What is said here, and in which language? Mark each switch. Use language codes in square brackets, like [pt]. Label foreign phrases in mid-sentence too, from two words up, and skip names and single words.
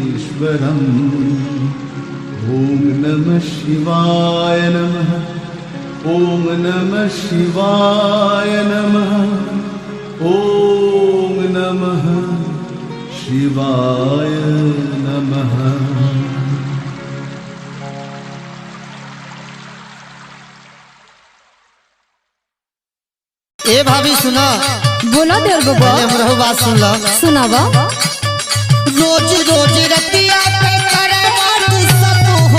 [sa] कामनाराममीश्वरम्। ॐ नमः शिवाय नमः। ॐ ओम नमः शिवाय नमः। ओम नमः शिवाय नमः। [bho] ए भाभी सुना, बोला देर बाबा, पहले हमरो बात सुन लो। सुनावा। रोज रोज रतिया पे करे बात सब हो।